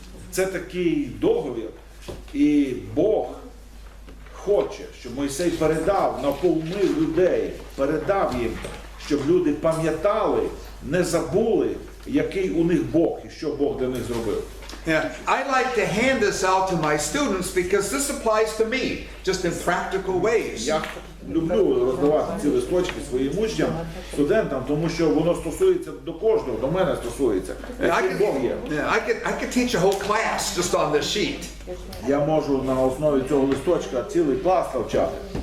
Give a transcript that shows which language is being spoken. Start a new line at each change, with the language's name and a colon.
Ukrainian: Це такий договір, і Бог хоче, щоб Мойсей наповнив людей, передав їм, щоб люди пам'ятали, не забули, який у них Бог і що Бог для них зробив.
English: Yeah, I like to hand this out to my students because this applies to me, just in practical ways.
Ukrainian: Я люблю роздавати ці листочки своїм учням, студентам, тому що воно стосується до кожного, до мене стосується. Який Бог є.
English: I could teach a whole class just on this sheet.
Ukrainian: Я можу на основі цього листочка цілий клас навчати.